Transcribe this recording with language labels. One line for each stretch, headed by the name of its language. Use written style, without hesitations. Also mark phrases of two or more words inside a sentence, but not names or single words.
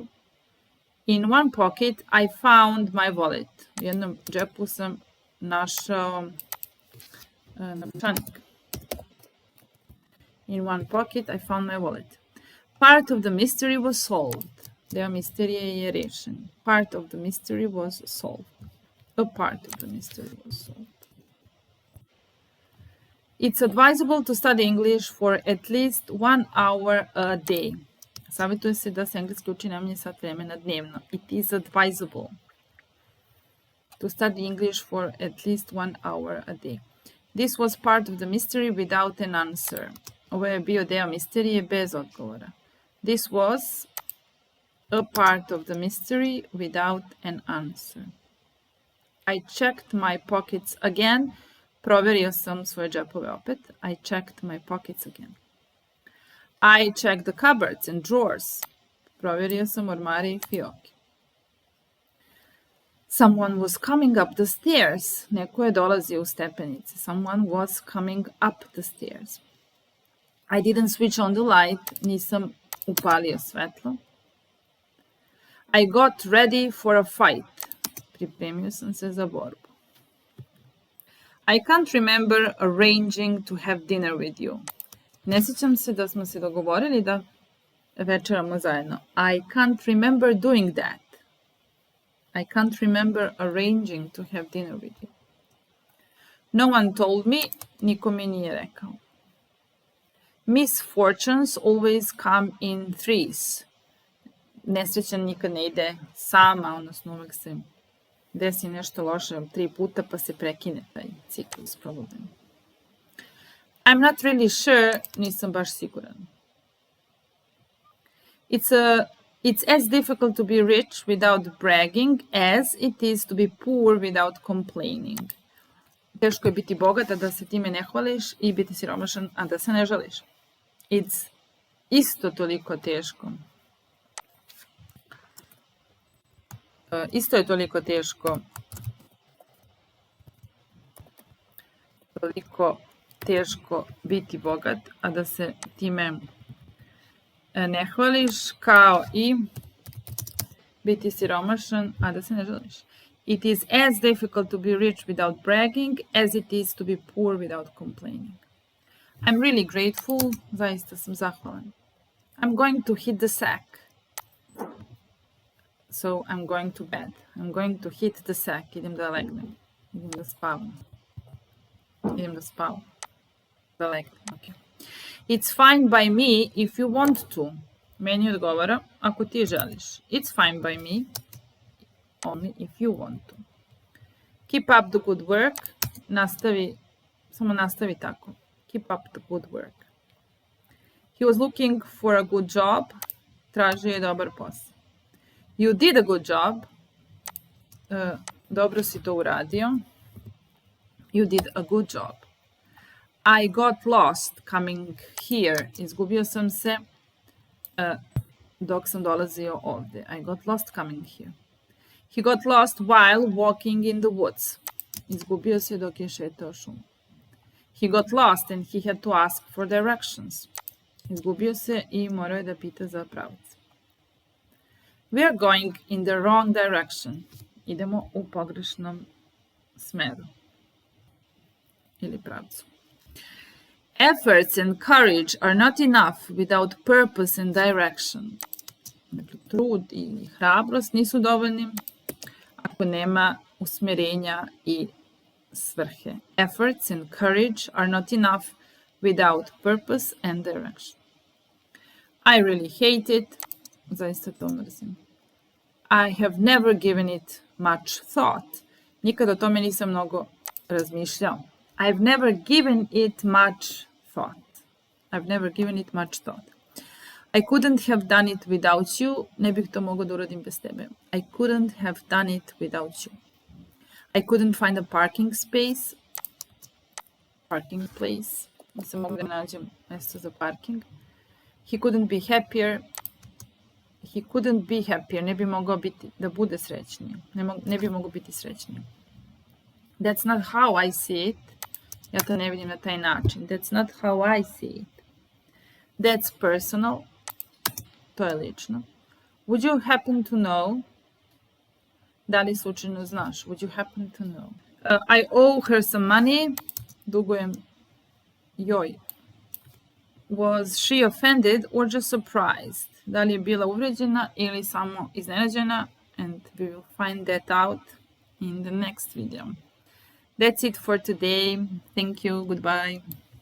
English: In one pocket I found my wallet.
Serbian: U jednom džepu sam našao novčanik.
English: In one pocket I found my wallet. Part of the mystery was solved.
Serbian: Deo misterije je rešen.
English: Part of the mystery was solved. A part of the mystery was solved. It's advisable to study English for at least 1 hour a day.
Serbian: Savjetuje se da se engleski uči najmanje sat vremena dnevno.
English: It is advisable to study English for at least 1 hour a day. This was part of the mystery without an answer.
Serbian: Ovo je bio deo misterije bez odgovora.
English: This was a part of the mystery without an answer. I checked my pockets again.
Serbian: Proverio sam svoje džepove opet.
English: I checked my pockets again. I checked the cupboards and drawers.
Serbian: Proverio sam ormare i fioke.
English: Someone was coming up the stairs.
Serbian: Neko je dolazio u stepenice.
English: Someone was coming up the stairs. I didn't switch on the light.
Serbian: Nisam upalio svetlo.
English: I got ready for a fight.
Serbian: Pripremio sam se za borbu.
English: I can't remember arranging to have dinner with you.
Serbian: Ne sjećam se da smo se dogovorili da večeramo zajedno.
English: I can't remember doing that. I can't remember arranging to have dinner with you. No one told me.
Serbian: Niko mi nije rekao.
English: Misfortunes always come in threes.
Serbian: Nesreća nikad ne ide sama, odnosno uvek se desi nešto loše 3 puta pa se prekine taj ciklus probably.
English: I'm not really sure.
Serbian: Nisam baš siguran.
English: It's as difficult to be rich without bragging as it is to be poor without complaining.
Serbian: Teško je biti bogat, a da se time ne hvališ, i biti siromašan, a da se ne žališ. It's isto toliko teško. Isto je toliko teško. Toliko teško biti bogat, a da se time ne hvališ, kao i biti siromašan, a da se ne žališ.
English: It is as difficult to be rich without bragging as it is to be poor without complaining. I'm really grateful.
Serbian: Zaista sam zahvalan.
English: I'm going to hit the sack. So I'm going to bed. I'm going to hit the sack.
Serbian: Idem da legnem. Idem da spavam. Da legnem, ok.
English: It's fine by me if you want to.
Serbian: Meni odgovara ako ti želiš.
English: It's fine by me only if you want to. Keep up the good work.
Serbian: Nastavi Samo nastavi tako.
English: Keep up the good work. He was looking for a good job.
Serbian: Tražio je dobar posao.
English: You did a good job.
Serbian: Dobro si to uradio.
English: You did a good job. I got lost coming here.
Serbian: Izgubio sam se dok sam dolazio ovdje.
English: I got lost coming here. He got lost while walking in the woods.
Serbian: Izgubio se dok je šetao šumu.
English: He got lost and he had to ask for directions.
Serbian: Izgubio se i morao je da pita za pravac.
English: We are going in the wrong direction.
Serbian: Idemo u pogrešnom smeru ili pravcu.
English: Efforts and courage are not enough without purpose and direction.
Serbian: Dakle, trud i hrabrost nisu dovoljni ako nema usmjerenja i svrhe.
English: Efforts and courage are not enough without purpose and direction. I really hate it.
Serbian: Zaista to mrzim.
English: I have never given it much thought.
Serbian: Nikad o tome nisam mnogo razmišljao.
English: I've never given it much thought. I've never given it much thought. I couldn't have done it without you.
Serbian: Ne bih to mogao da uradim bez tebe.
English: I couldn't have done it without you. I couldn't find a parking space. Parking place.
Serbian: Nisam mogla da nađem mjesto za parking.
English: He couldn't be happier. He couldn't be happier.
Serbian: Ne bi mogao biti, da bude srećniji. Ne bi mogao biti srećniji.
English: That's not how I see it.
Serbian: Ja to ne vidim na taj način.
English: That's not how I see it. That's personal.
Serbian: To je lično.
English: Would you happen to know?
Serbian: Da li slučajno znaš?
English: Would you happen to know? I owe her some money.
Serbian: Dugujem joj.
English: Was she offended or just surprised?
Serbian: Da li je bila uvređena ili samo iznenađena?
English: And we will find that out in the next video. That's it for today. Thank you. Goodbye.